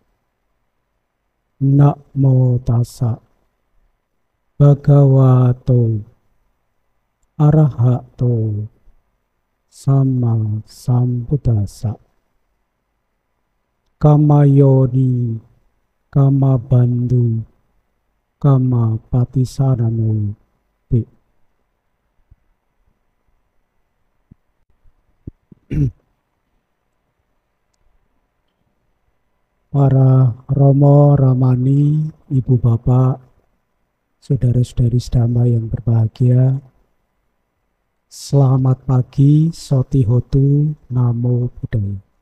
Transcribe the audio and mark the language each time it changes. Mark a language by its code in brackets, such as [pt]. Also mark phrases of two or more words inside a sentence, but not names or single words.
[pi] Namo tassa bhagavato arahato sama sambuddhassa. Kama yoni kama bandhu kama patisarano te. [id] Para Romo Ramani, Ibu Bapak, saudara-saudari sedama yang berbahagia, selamat pagi, [pi] Sotihotu, Namo Buddhaya.